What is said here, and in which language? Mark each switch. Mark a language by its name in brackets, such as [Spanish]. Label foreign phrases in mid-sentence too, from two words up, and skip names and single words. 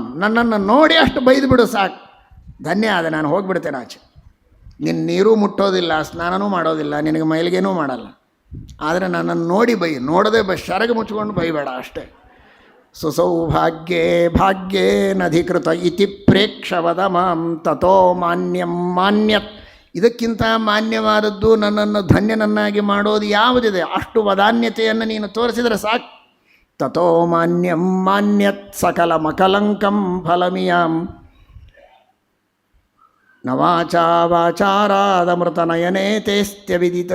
[Kannada] ನನ್ನನ್ನು ನೋಡಿ ಅಷ್ಟು ಬೈದುಬಿಡು ಸಾಕು, ಧನ್ಯ ಆದ, ನಾನು ಹೋಗಿಬಿಡ್ತೇನೆ ಆಚೆ. ನಿನ್ನ ನೀರು ಮುಟ್ಟೋದಿಲ್ಲ, ಸ್ನಾನನೂ ಮಾಡೋದಿಲ್ಲ, ನಿನಗೆ ಮೈಲಿಗೆನೂ ಮಾಡಲ್ಲ. ಆದರೆ ನನ್ನನ್ನು ನೋಡಿ ಬೈ, ನೋಡದೆ ಶರಗ ಮುಚ್ಕೊಂಡು ಬೈಬೇಡ ಅಷ್ಟೇ. [Sanskrit] ಸುಸೌಭಾಗ್ಯೇ ಭಾಗ್ಯೇನಧಿಕೃತ ಇತಿ ಪ್ರೇಕ್ಷವದ ಮಾಂ ತಥೋ ಮಾನ್ಯಂ ಮಾನ್ಯತ್. [Kannada] ಇದಕ್ಕಿಂತ ಮಾನ್ಯವಾದದ್ದು ನನ್ನನ್ನು ಧನ್ಯನನ್ನಾಗಿ ಮಾಡೋದು ಯಾವುದಿದೆ? ಅಷ್ಟು ವದಾನ್ಯತೆಯನ್ನು ನೀನು ತೋರಿಸಿದರೆ ಸಾಕು. [Sanskrit] ತಥೋ ಮಾನ್ಯಂ ಮಾನ್ಯತ್ ಸಕಲ ಮಕಲಂಕಂ ಫಲಮಿಯಾಂ ನವಾಚಾ ವಾಚಾರಾದಮೃತನಯನೇ ತೇಸ್ತ್ಯವಿದಿತಂ.